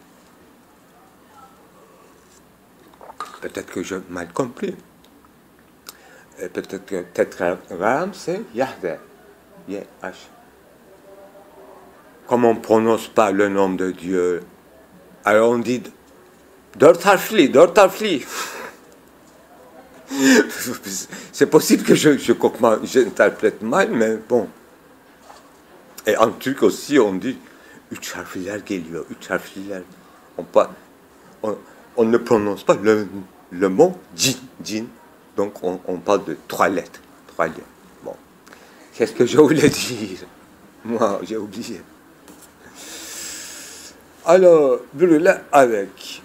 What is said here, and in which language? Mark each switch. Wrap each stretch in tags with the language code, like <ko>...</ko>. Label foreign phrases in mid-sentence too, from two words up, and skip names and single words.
<fr>Peut-être que j'ai mal compris. Peut-être que tétragramme, c'est Yahvé. Y-H. Comme on ne prononce pas le nom de Dieu, alors on dit</fr> <tr>dört harfli.</tr> <fr>C'est possible que j'interprète mal, mais bon. Et en truc aussi, on dit</fr> <tr>üç harfliler geliyor, üç harfliler.</tr> <fr>On ne prononce pas le mot djinn. Donc on parle de 3 lettres. Bon. Qu'est-ce que je voulais dire? Moi, j'ai oublié. Alors, brûler avec.</fr>